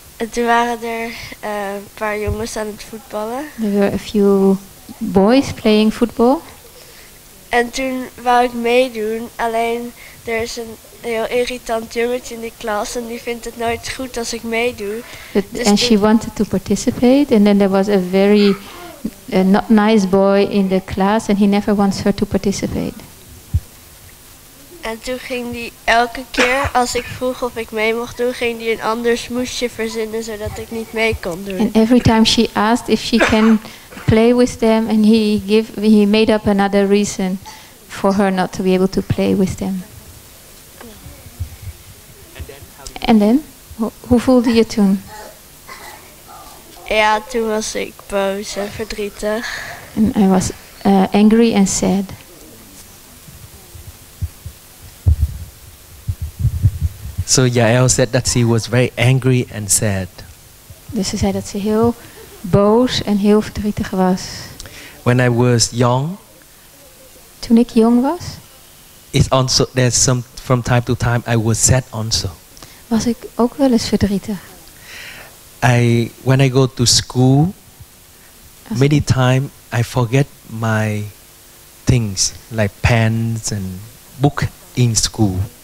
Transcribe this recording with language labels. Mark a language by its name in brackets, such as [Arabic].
[Dutch] Toen waren er een paar jongens aan het voetballen. [English] There were a few boys playing football. [Dutch] En toen wou ik meedoen, alleen er is een heel irritant jongetje in de klas en die vindt het nooit goed als ik meedoe. [English] And she wanted to participate and then there was a very not nice boy in the class and he never wants her to participate. [Dutch] En toen ging die elke keer als ik vroeg of ik mee mocht doen, ging die een ander smoesje verzinnen zodat ik niet mee kon doen. [English] And every time she asked if she can play with them and he made up another reason for her not to be able to play with them. And then, [Dutch] hoe voelde je toen? Ja, toen was ik boos en verdrietig. [English] And I was angry and sad. So Yael said that she was very angry and sad. [Dutch] Dus ze zei dat ze heel boos en heel verdrietig was. [English] When I was young, [Dutch] Toen ik jong was, [English] it's also there's some from time to time I was sad also. [Dutch] was ik ook wel eens verdrietig. [English] When I go to school, [Dutch] Als [English] many [Dutch] ik, [English] times I forget my things like pens and book in school.